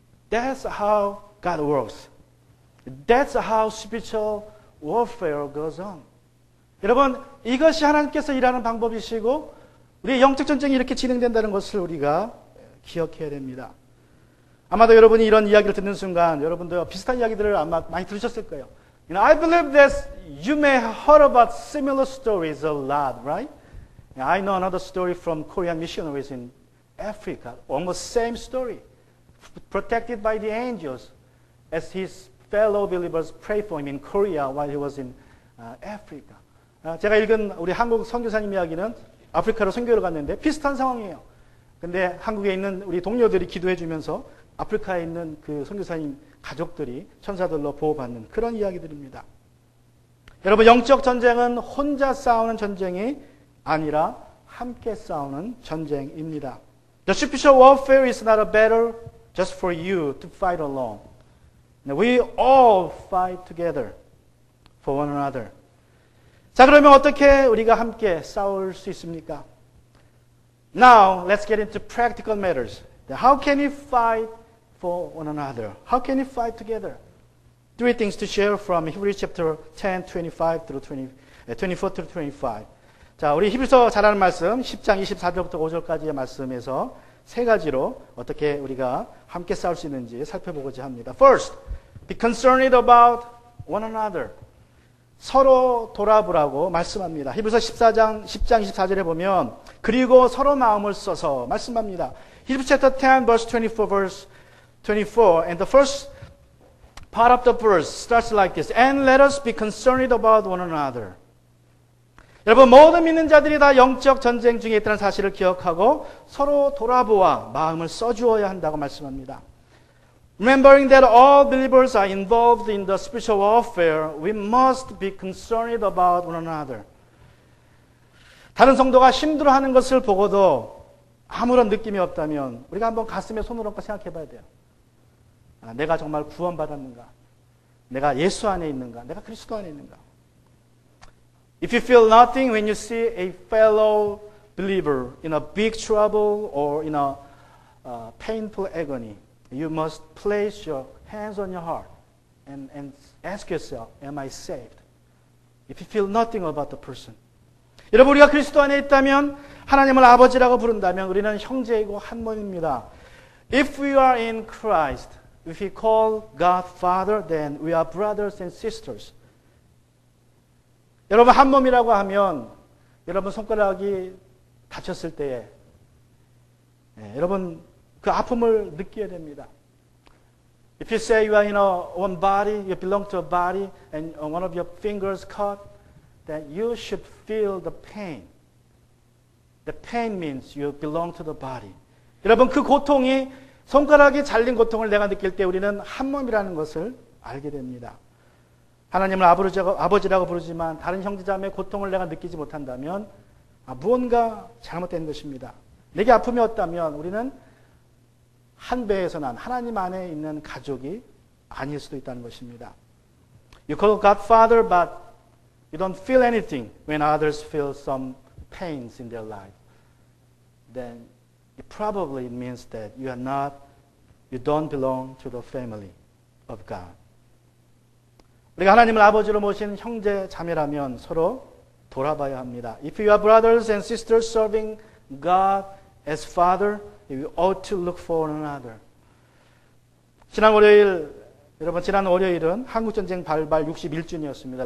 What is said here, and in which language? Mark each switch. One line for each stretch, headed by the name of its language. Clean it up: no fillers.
English: That's how God works. That's how spiritual warfare goes on.
Korean: 여러분, 이것이 하나님께서 일하는 방법이시고 우리의 영적 전쟁이 이렇게 진행된다는 것을 우리가 기억해야 됩니다. 아마도 여러분이 이런 이야기를 듣는 순간 여러분도 비슷한 이야기들을 아마 많이 들으셨을 거예요.
English: I believe that you may have heard about similar stories a lot, right? I know another story from Korean missionaries in Africa. Almost same story. Protected by the angels as his fellow believers prayed for him in Korea while he was in Africa.
Korean: 제가 읽은 우리 한국 선교사님 이야기는 아프리카로 선교를 갔는데 비슷한 상황이에요. 근데 한국에 있는 우리 동료들이 기도해 주면서 아프리카에 있는 그 선교사님 가족들이 천사들로 보호받는 그런 이야기들입니다. 여러분, 영적 전쟁은 혼자 싸우는 전쟁이 아니라 함께 싸우는 전쟁입니다.
English: The spiritual warfare is not a battle just for you to fight alone. We all fight together for one another.
Korean: 자, 그러면 어떻게 우리가 함께 싸울 수 있습니까?
English: Now, let's get into practical matters. How can we fight for one another? How can we fight together? Three things to share from Hebrews chapter 10, 25 through 24 through 25.
Korean: 자, 우리 히브리서 잘 아는 말씀 10장 24절부터 5절까지의 말씀에서 세 가지로 어떻게 우리가 함께 싸울 수 있는지 살펴보고자 합니다.
English: First, be concerned about one another.
Korean: 서로 돌아보라고 말씀합니다. 히브리서 10장 24절에 보면 그리고 서로 마음을 써서 말씀합니다.
English: Hebrews chapter 10 verse 24 and the first part of the verse starts like this. And let us be concerned about one another.
Korean: 여러분, 모든 믿는 자들이 다 영적 전쟁 중에 있다는 사실을 기억하고 서로 돌아보아 마음을 써주어야 한다고 말씀합니다.
English: Remembering that all believers are involved in the spiritual warfare, we must be concerned about one another.
Korean: 다른 성도가 힘들어하는 것을 보고도 아무런 느낌이 없다면 우리가 한번 가슴에 손을 얹고 생각해 봐야 돼요. 내가 정말 구원받았는가? 내가 예수 안에 있는가? 내가 그리스도 안에 있는가?
English: If you feel nothing when you see a fellow believer in a big trouble or in a painful agony, you must place your hands on your heart and ask yourself, am I saved? If you feel nothing about the person.
Korean: 여러분, 우리가 그리스도 안에 있다면 하나님을 아버지라고 부른다면 우리는 형제이고 한 몸입니다.
English: If we are in Christ, if we call God Father, then we are brothers and sisters.
Korean: 여러분, 한 몸이라고 하면 여러분 손가락이 다쳤을 때에 여러분 그 아픔을 느껴야 됩니다.
English: If you say you are in one body, you belong to a body, and one of your fingers cut, then you should feel the pain. The pain means you belong to the body.
Korean: 여러분, 그 고통이 손가락이 잘린 고통을 내가 느낄 때 우리는 한 몸이라는 것을 알게 됩니다. 하나님을 아버지라고 부르지만 다른 형제자매의 고통을 내가 느끼지 못한다면 무언가 잘못된 것입니다. 내게 아픔이 없다면 우리는 한 배에서 난 하나님 안에 있는 가족이 아닐 수도 있다는 것입니다.
English: You call God Father, but you don't feel anything when others feel some pains in their life. Then it probably means that you don't belong to the family of God.
Korean: 우리가 하나님을 아버지로 모신 형제 자매라면 서로 돌아봐야 합니다.
English: If you are brothers and sisters serving God as Father, you ought to look for one another.
Korean: 지난 월요일은 한국전쟁 발발 61주년이었습니다.